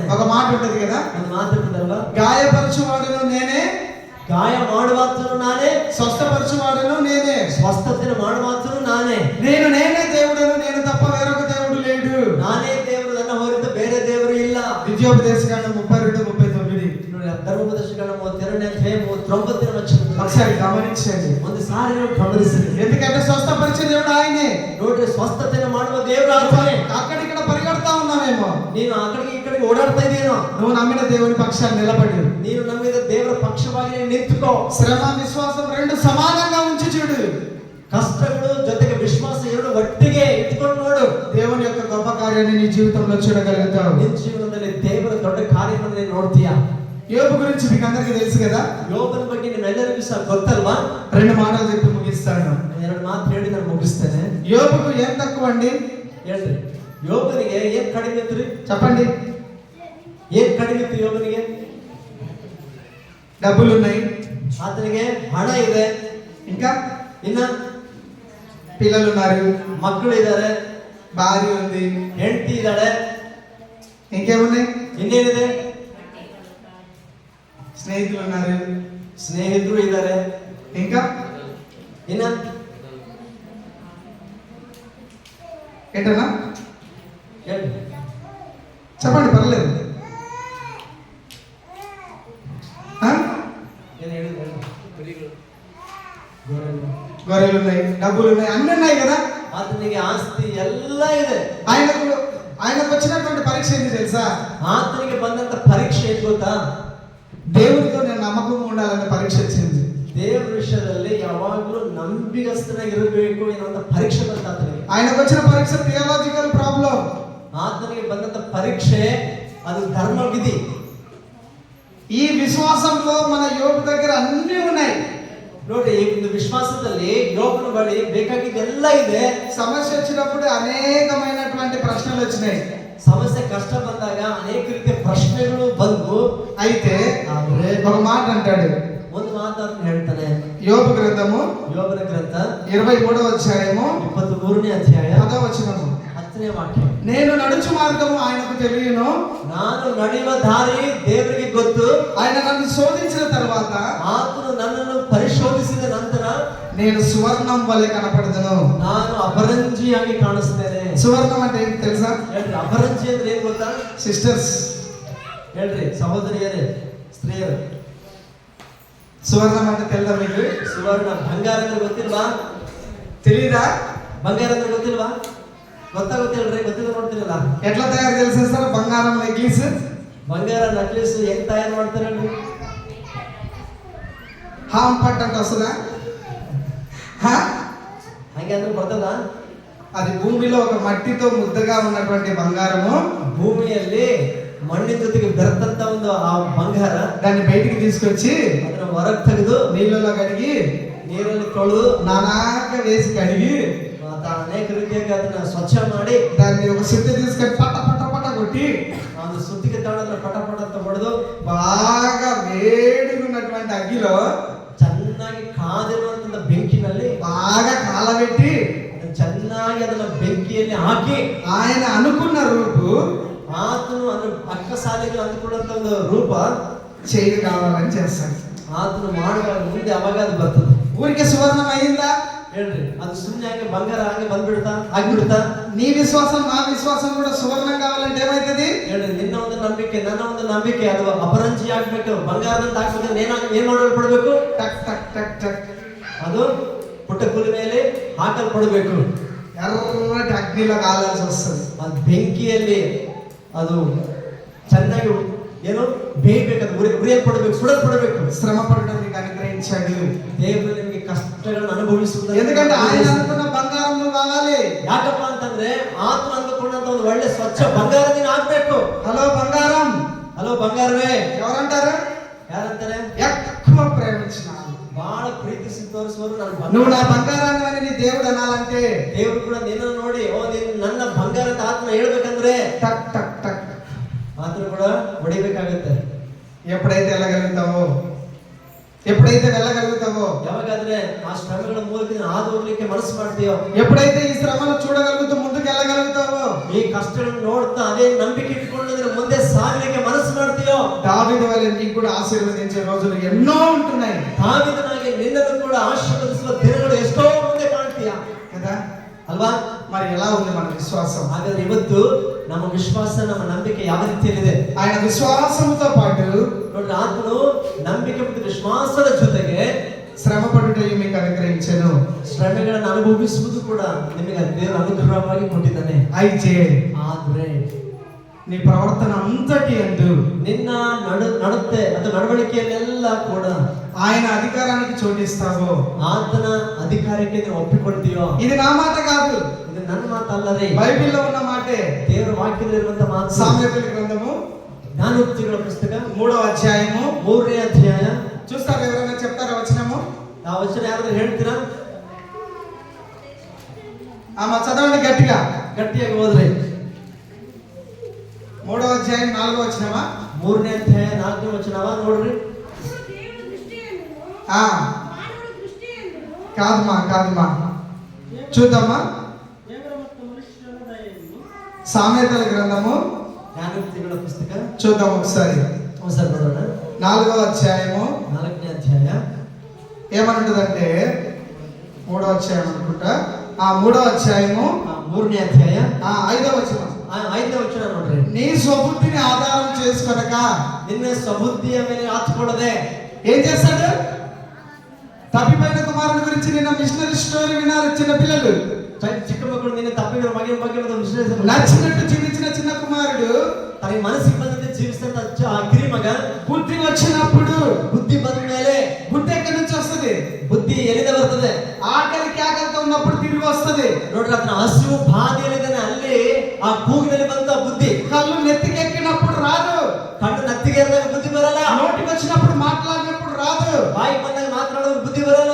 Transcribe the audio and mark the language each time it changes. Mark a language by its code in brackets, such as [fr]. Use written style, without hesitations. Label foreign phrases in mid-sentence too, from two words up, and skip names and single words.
[te] ఒక మాట ఉంటది కదా, [kn] ಒಂದು ಮಾತಾಡ್ತದಲ್ವಾ, [te] గాయపరచువాడును నేనే, [kn] ಗಾಯ ಮಾಡುವಾತನು ನಾನೇ, [te] స్వస్థపరచువాడును నేనే, [kn] ಸ್ವಸ್ಥತೆಯನ್ನು ಮಾಡುವಾತನು ನಾನೇ, [te] నేనే దేవుడను, నేను తప్ప వేరొక దేవుడు లేడు. [kn] ನಾನೇ ದೇವರು, ನನ್ನ ಹೊರತು ಬೇರೆ ದೇವರು ಇಲ್ಲ. [te] ద్వితీయోపదేశకాండం 32:39. [kn] ನೋಡಿ, ಧರ್ಮೋಪದೇಶಕಾಂಡ 32:39 ವಚನ. [te] ఒకసారి గమనించండి. [kn] ಒಂದು ಸಾರಿ ನೀವು ಗಮನಿಸಿ. [te] ఎందుకంటే స్వస్థపరిచే దేవుడు ఆయనే. [kn] ನೋಡ್ರಿ, ಸ್ವಸ್ಥತೆಯನ್ನು ಮಾಡುವ ದೇವರು ಆತನೇ. [te] అక్కడిక్కడ పరిగెడతా ఉన్నామేమో, [kn] ನೀನು ಆ ಕಡೆಗೆ ಈ ಕಡೆಗೆ ಓಡಾಡ್ತಾ ಇದೀನೋ, [te] నువ్వు నమ్మిన దేవుని పక్షాన్ని నిలబడి [kn] ನೀನು ನಂಬಿದ ದೇವರ ಪಕ್ಷವಾಗಿ ನೀನು ನಿಂತುಕೋ. [te] శ్రమ విశ్వాసం రెండు సమానంగా ఉంచి చూడు. [kn] ಕಷ್ಟಗಳು ಜೊತೆಗೆ ವಿಶ್ವಾಸ ಎರಡು ಒಟ್ಟಿಗೆ ಇಟ್ಕೊಂಡು ನೋಡು. [te] దేవుని యొక్క గొప్ప కార్యాన్ని నీ జీవితంలో చూడగలుగుతావు. [kn] ನಿನ್ನ ಜೀವನದಲ್ಲಿ ದೇವರ ದೊಡ್ಡ ಕಾರ್ಯವನ್ನು ನೀನು ನೋಡ್ತೀಯಾ. [te] యోబు గురించి మీకు అందరికీ తెలుసు కదా. [kn] ಯೋಬನ ಬಗ್ಗೆ ನಿಮ್ಮೆಲ್ಲರಿಗೂ ಸಹ ಗೊತ್ತಲ್ವಾ? [te] 2 మాటలు చెప్పి ముగిస్తాను. [kn] ಎರಡು ಮಾತು ಹೇಳಿ ನಾನು ಮುಗಿಸ್ತೇನೆ. [te] యోబుకు ఏం తక్కువ అండి? [kn] ಹೇಳ್ರಿ, ಯೋಬನಿಗೆ ಏನ್ ಕಡಿಮೆ ಇತ್ತು? [te] చెప్పండి. [kn] ಏನ್ ಕಡಿಮೆ ಇತ್ತು ಯೋಬನಿಗೆ? [te] డబ్బులు ఉన్నాయి, [kn] ಆತನಿಗೆ ಹಣ ಇದೆ, [te] ఇంకా [kn] ಇನ್ನ [te] పిల్లలు ఉన్నారు, [kn] ಮಕ್ಕಳು ಇದ್ದಾರೆ, [te] భార్య ఉంది, [kn] ಹೆಂಡತಿ ಇದ್ದಾಳೆ, [te] ఇంకేమున్నాయి? [kn] ಇನ್ನೇನಿದೆ? [te] స్నేహితులు ఉన్నారు, [kn] ಸ್ನೇಹಿತರು ಇದ್ದಾರೆ, [te] ఇంకా [kn] ಇನ್ನ [te] ఏంటన్నా [kn] ಹೇಳ್ರಿ, [te] చెప్పండి, పర్లేదు. ఆ? [kn] ಏನ್ ಹೇಳಿದ್ರು? [te] గొర్రెలు ఉన్నాయి, డబ్బులు ఉన్నాయి, అన్ని ఉన్నాయి కదా. [kn] ಆತನಿಗೆ ಆಸ್ತಿ ಎಲ್ಲ ಇದೆ. [te] ఆయనకు వచ్చినటువంటి పరీక్ష ఏంటి తెలుసా? [kn] ಆತನಿಗೆ ಬಂದಂತ ಪರೀಕ್ಷೆ ಏನ್ ಗೊತ್ತಾ? [te] దేవుడితో నేను నమ్మకం ఉండాలనే పరీక్ష వచ్చింది. [kn] ದೇವರ ವಿಷಯದಲ್ಲಿ ಯಾವಾಗಲೂ ನಂಬಿಗಸ್ತನಾಗಿರಬೇಕು ಎನ್ನುವಂತ ಪರೀಕ್ಷೆ ಬಂತ ಆತನಿಗೆ. [te] ఆయనకు వచ్చిన పరీక్ష [en] theological problem. [kn] ಆತನಿಗೆ ಬಂದಂತ ಪರೀಕ್ಷೆ ಅದು ಧರ್ಮ ವಿಧಿ. [te] ఈ విశ్వాసంలో మన యోబు దగ్గర అన్ని ఉన్నాయి. [kn] ನೋಡಿ, ಈ ಒಂದು ವಿಶ್ವಾಸದಲ್ಲಿ ಯೋಬನ ಬಳಿ ಬೇಕಾಗಿದ್ದೆಲ್ಲ ಇದೆ. [te] సమస్య వచ్చినప్పుడు అనేకమైనటువంటి ప్రశ్నలు వచ్చినాయి. [kn] ಸಮಸ್ಯೆ ಕಷ್ಟ ಬಂದಾಗ ಅನೇಕ ರೀತಿಯ ಪ್ರಶ್ನೆಗಳು ಬಂದು [te] అయితే [kn] ಆದ್ರೆ [te] ఒక మాట అంటాడు, [kn] ಒಂದು ಮಾತನ್ನು ಹೇಳ್ತಾನೆ. [te] యోబు గ్రంథము [kn] ಯೋಬನ ಗ್ರಂಥ [te] 23వ అధ్యాయము [kn] 23ನೇ ಅಧ್ಯಾಯ [te] 10వ వచనము. [kn] 10ನೇ ವಾಕ್ಯ. [te] నేను నడుచు మార్గము ఆయనకు తెలియను, [kn] ನಾನು ನಡೆಯುವ ದಾರಿ ದೇವರಿಗೆ ಗೊತ್ತು. [te] ఆయన నన్ను శోధించిన తర్వాత [kn] ಆತನು ನನ್ನನ್ನು ಪರಿಶೋಧಿಸಿದ ನಂತರ [te] నేను సువర్ణం వలె కనపడదను. [kn] ನಾನು ಅಪರಂಜಿಯಾಗಿ ಕಾಣಿಸ್ತೇನೆ. [te] సువర్ణం అంటే ఏంటి తెలుసా? [kn] ಹೇಳ್ರಿ, ಅಪರಂಜಿ ಅಂದ್ರೆ ಏನ್ ಗೊತ್ತಾ? [te] సిస్టర్స్, [kn] ಹೇಳ್ರಿ ಸಹೋದರಿಯರೇ, ಸ್ತ್ರೀಯರು, [te] సువర్ణం అంటే తెలుసా మీకు? [kn] ಸುವರ್ಣ ಬಂಗಾರ ಅಂದ್ರೆ ಗೊತ್ತಿಲ್ವಾ? [te] తెలీదా? [kn] ಬಂಗಾರ ಅಂದ್ರೆ ಗೊತ್ತಿಲ್ವಾ? ಗೊತ್ತಾಗುತ್ತಿಲ್ರಿ? ಗೊತ್ತಿಲ್ಲ ನೋಡ್ತಿರಲ್ಲ. [te] ఎట్లా తయారు తెలిసేస్తారా? బంగారం నెక్లెస్, [kn] ಬಂಗಾರ ನಕ್ಲೆಸ್ ಹೆಂಗ್ ತಯಾರು ಮಾಡ್ತಾರೆ ಹೇಳ್ರಿ? [te] హామ్ పట్టు అంటే వస్తుందా? హా? [kn] ಹಂಗೆ ಅಂದ್ರೆ ಬರ್ತದ? [te] అది భూమిలో ఒక మట్టితో ముద్దగా ఉన్నటువంటి బంగారము, [kn] ಭೂಮಿಯಲ್ಲಿ ಮಣ್ಣಿನ ಜೊತೆಗೆ ಬೆರೆತಂತ ಒಂದು ಆ ಬಂಗಾರ, [te] దాన్ని బయటికి తీసుకొచ్చి [kn] ಅದನ್ನ ಹೊರಗೆ ತೆಗೆದು [te] నీళ్ళలో కడిగి [kn] ನೀರಲ್ಲಿ ತೊಳೆದು [te] నానాక వేసి కడిగి [kn] ಅನೇಕ ರೀತಿಯಾಗಿ ಅದನ್ನ ಸ್ವಚ್ಛ ಮಾಡಿ [te] దాన్ని ఒక సుత్తి తీసుకొని పట్ట పట్ట పట్ట కొట్టి [kn] ಒಂದು ಸುತ್ತಿಗೆ ತಗೊಂಡ್ರೆ ಪಟ ಪಟ ಅಂತ ಹೊಡೆದು [te] బాగా వేడిగా ఉన్నటువంటి అగ్గిలో [kn] ಚೆನ್ನಾಗಿ ಕಾದಿರುವಂತ ಬೆಂಕಿನಲ್ಲಿ [te] బాగా కాలబెట్టి [kn] ಅದನ್ನ ಚೆನ್ನಾಗಿ ಅದನ್ನ ಬೆಂಕಿಯಲ್ಲಿ ಹಾಕಿ [te] ఆయన అనుకున్న రూపు [kn] ಆತನು ಅಕ್ಕ ಸಾಲಿಗೆ ಅಂದುಕೊಂಡಂತ ಒಂದು ರೂಪ [te] చేయి కావాలని చేస్తాడు. [kn] ಆತನು ಮಾಡುವಾಗ ಮುಂದೆ ಅವಾಗ ಅದು ಬರ್ತದೆ. [te] ఊరికే సువర్ణం అయిందా? [kn] ಹೇಳ್ರಿ, ಅದು ಸುಮ್ಮನೆ ಹಂಗೆ ಬಂಗಾರ ಹಂಗೆ ಬಂದ್ಬಿಡ್ತಾ ಆಗ್ಬಿಡ್ತಾ? [te] నీ విశ్వాసం నా విశ్వాసం కూడా సువర్ణం కావాలంటే ఏమైతుంది? [kn] ಹೇಳ್ರಿ, ನಿನ್ನ ಒಂದು ನಂಬಿಕೆ ನನ್ನ ಒಂದು ನಂಬಿಕೆ ಅದು ಅಪರಂಜಿ ಆಗ್ಬೇಕು, ಬಂಗಾರದಂತ ಆಗ್ಬೇಕು. ಏನ್ ಮಾಡಲ್ಪಡ್ಬೇಕು? ಟಕ್ ಟಕ್ ಟಕ್ ಟಕ್ ಅದು ಪುಟ್ಟ ಕುಲಿ ಮೇಲೆ ಹಾಕಲ್ಪಡಬೇಕು. [te] ఎర్రటి అగ్నిలో కాలాల్సి వస్తుంది. [kn] ಅದು ಬೆಂಕಿಯಲ್ಲಿ ಅದು ಚೆನ್ನಾಗಿ ಏನು ಬೇಯಬೇಕು, ಅದು ಉರಿಯಲ್ಪಡಬೇಕು, ಸುಡಲ್ಪಡಬೇಕು. [te] శ్రమ పడడం నీకు అనుగ్రహించాడు. [kn] ದೇವರು ನಿಮಗೆ ಕಷ್ಟಗಳನ್ನು ಅನುಭವಿಸುವುದು. [te] ఎందుకంటే ఆయన అనుకున్న బంగారం నువ్వు కావాలి. [kn] ಯಾಕಪ್ಪ ಅಂತಂದ್ರೆ ಆತನು ಅಂದುಕೊಂಡಂತ ಒಂದು ಒಳ್ಳೆ ಸ್ವಚ್ಛ ಬಂಗಾರ ನೀನು ಆಗ್ಬೇಕು. [te] హలో బంగారం, [kn] ಹಲೋ ಬಂಗಾರವೇ. [te] ఎవరంటారు? [kn] ಯಾರಂತಾರೆ? [te] ఎక్కువ ప్రేమించిన [kn] ಬಹಳ ಪ್ರೀತಿಸಿ ತೋರಿಸುವರು ನಾನು. [te] నువ్వు నా బంగారాన్ని అని నీ దేవుడు అనాలంటే [kn] ದೇವರು ಕೂಡ ನಿನ್ನನ್ನು ನೋಡಿ ಓ ನೀನು ನನ್ನ ಬಂಗಾರ ಅಂತ ಆತನ ಹೇಳ್ಬೇಕಂದ್ರೆ [te] టక్ టక్ టక్ [kn] ಆತನು ಕೂಡ ಹೊಡಿಬೇಕಾಗತ್ತೆ. [te] ఎప్పుడైతే వెళ్ళగలుగుతావో [kn] ಯಾವಾಗಾದ್ರೆ ಆ ಶ್ರಮಗಳ ಮೂಲಕ ನೀನು ಹಾದು ಹೋಗ್ಲಿಕ್ಕೆ ಮನಸ್ಸು ಮಾಡ್ತೀಯೋ, [te] ఎప్పుడైతే ఈ శ్రమను చూడగలుగుతూ ముందుకు వెళ్ళగలుగుతావో, [kn] ಈ ಕಷ್ಟಗಳನ್ನು ನೋಡ್ತಾ ಅದೇ ನಂಬಿಕೆ ಇಟ್ಕೊಂಡು ನೀನು ಮುಂದೆ ಸಾಗಲಿಕ್ಕೆ ಮನಸ್ಸು ಮಾಡ್ತೀಯೋ, [te] దావీదు వలె నీకు కూడా ఆశీర్వదించే రోజులు ఎన్నో ఉంటున్నాయి. [kn] దావీదుನಾಗಿ ನಿನ್ನನ್ನು ಕೂಡ ಆಶೀರ್ವದಿಸುವ ದಿನಗಳು ಎಷ್ಟೋ ಮುಂದೆ ಕಾಣ್ತೀಯ [te] కదా? [kn] ಅಲ್ವಾ? [te] మరి ఎలా ఉంది మన విశ్వాసం? [kn] ಹಾಗಾದ್ರೆ ಇವತ್ತು ನಮ್ಮ ವಿಶ್ವಾಸ, ನಮ್ಮ ನಂಬಿಕೆ ಯಾವ ರೀತಿಯಲ್ಲಿದೆ? [te] ఆయన విశ్వాసముతో పాటు [kn] ನೋಡ್ರಿ, ಆತನು ನಂಬಿಕೆ ಮತ್ತು ವಿಶ್ವಾಸದ ಜೊತೆಗೆ [te] శ్రమ పడుటయు మీకు అనుగ్రహించెను. [kn] ಶ್ರಮೆಗಳನ್ನು ಅನುಭವಿಸುವುದು ಕೂಡ ನಿಮಗೆ ದೇವರು ಅನುಗ್ರಹವಾಗಿ ಕೊಟ್ಟಿದ್ದಾನೆ. [te] అయితే [kn] ಆದ್ರೆ [te] నీ ప్రవర్తన అంతటి యందు [kn] ನಿನ್ನ ನಡತೆ ಅಥವಾ ನಡವಳಿಕೆಯಲ್ಲೆಲ್ಲ ಕೂಡ [te] ఆయన అధికారానికి చోటిస్తావో, [kn] ಆತನ ಅಧಿಕಾರಕ್ಕೆ ನೀವು ಒಪ್ಪಿಕೊಳ್ತೀಯೋ. [te] ఇది నా మాట కాదు, [kn] ಇದು ನನ್ನ ಮಾತಲ್ಲರಿ, [te] బైబిల్లో ఉన్న మాటే. [kn] ದೇವರ ವಾಕ್ಯದಲ್ಲಿರುವಂತ ಮಾತು. [te] సామెతల గ్రంథము [kn] ಜ್ಞಾನೋಕ್ತಿಗಳ ಪುಸ್ತಕ [te] 3వ అధ్యాయము [kn] 3ನೇ ಅಧ್ಯಾಯ. [te] చూస్తారు? ఎవరైనా చెప్తారా వచనము? [kn] ಆ ವಚನ ಯಾರಾದ್ರೂ ಹೇಳ್ತೀರಾ? [te] ఆమె చదవండి గట్టిగా. [kn] ಗಟ್ಟಿಯಾಗಿ ಹೋದ್ರಿ. [te] 3వ అధ్యాయం 4వ వచనమా? [kn] 3ನೇ ಅಧ್ಯಾಯ 4ನೇ ವಚನವ ನೋಡ್ರಿ. [te] కాదుమా చూద్దామా? సామెతల గ్రంథము [kn] ಜ್ಞಾನೋಕ್ತಿಗಳ ಪುಸ್ತಕ [te] చూద్దాం ఒకసారి. [kn] ఒకసారి ನೋಡೋಣ. [te] 4వ అధ్యాయము [kn] 4ನೇ ಅಧ್ಯಾಯ [te] ఏమంటుందంటే 3వ అధ్యాయం అనుకుంటా. 3వ అధ్యాయము [kn] 3ನೇ ಅಧ್ಯಾಯ [te] 5వ వచనం. [kn] 5ನೇ ವಚನ ನೋಡ್ರಿ. [te] నీ స్వబుద్ధిని ఆధారం చేసుకొనక, [kn] ನಿನ್ನ ಸ್ವಬುದ್ಧಿಯ ಮೇಲೆ ಆತ್ಕೊಳ್ಳದೆ [te] ఏం చేస్తాడు? తప్పిపోయిన కుమారుని గురించి నిన్న [en] missionary story [te] విన్నారు చిన్న పిల్లలు. [kn] ಚಿಕ್ಕ ಮಕ್ಕಳು ನಿನ್ನೆ ತಪ್ಪಿರೋ ಮಗಿನ ಬಗ್ಗೆ [te] నచ్చినట్టు జీవించిన చిన్న కుమారుడు [kn] ತನಗೆ ಮನಸ್ಸಿಗೆ ಬಂದಂತೆ ಜೀವಿಸಿದಂತ ಆ ಕಿರಿ ಮಗ [te] బుద్ధి వచ్చినప్పుడు, [kn] ಬುದ್ಧಿ ಬಂದ ಮೇಲೆ [te] బుద్ధి ఎక్కడి నుంచి వస్తుంది? [kn] ಬುದ್ಧಿ ಎಲ್ಲಿಂದ ಬರ್ತದೆ? [te] ఆకలి కేకలతో ఉన్నప్పుడు తిరిగి వస్తుంది. [kn] ನೋಡ್ರಿ, ಅದನ್ನ ಹಸಿವು ಬಾಧೆಯಲ್ಲಿದ್ದಾನೆ, ಅಲ್ಲಿ ಆ ಕೂಗಿನಲ್ಲಿ ಬಂದ ಬುದ್ಧಿ. [te] కళ్ళు నెత్తికెక్కినప్పుడు రాదు, [kn] ಕಣ್ಣು ನತ್ತಿಗೇರಿದಾಗ ಬುದ್ಧಿ ಬರಲ್ಲ, [te] నోటికి వచ్చినప్పుడు మాట్లాడినప్పుడు రాదు, [kn] ಬಾಯಿ ಬಂದಾಗ ಮಾತನಾಡೋದು బుద్ధి ಬರಲ್ಲ.